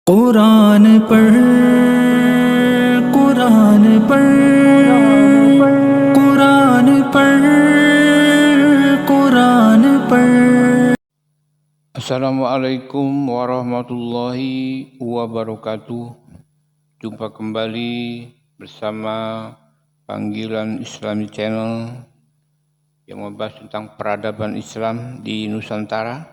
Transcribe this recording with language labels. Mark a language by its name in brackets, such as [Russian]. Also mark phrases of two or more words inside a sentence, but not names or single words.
[Hindi] कुरान पढ़ कुरान पढ़ कुरान पढ़ कुरान पढ़। [Arabic] السلام عليكم ورحمة الله وبركاته. [Indonesian] Jumpa kembali bersama Panggilan Islami Channel yang membahas tentang peradaban Islam di Nusantara.